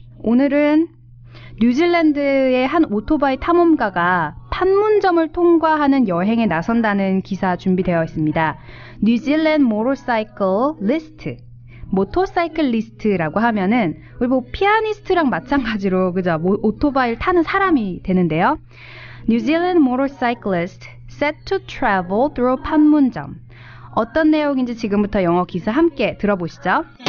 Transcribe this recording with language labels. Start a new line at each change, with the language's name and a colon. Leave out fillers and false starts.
Korean: 오늘은 뉴질랜드의 한 오토바이 탐험가가 판문점을 통과하는 여행에 나선다는 기사 준비되어 있습니다. 뉴질랜드 모터사이클 리스트. 모터사이클 리스트라고 하면은 우리 뭐 피아니스트랑 마찬가지로 그죠? 오토바이를 타는 사람이 되는데요.
English: New-Zealand motorcyclist set to travel through 판문점.
Korean: 어떤 내용인지 지금부터 영어 기사 함께 들어보시죠.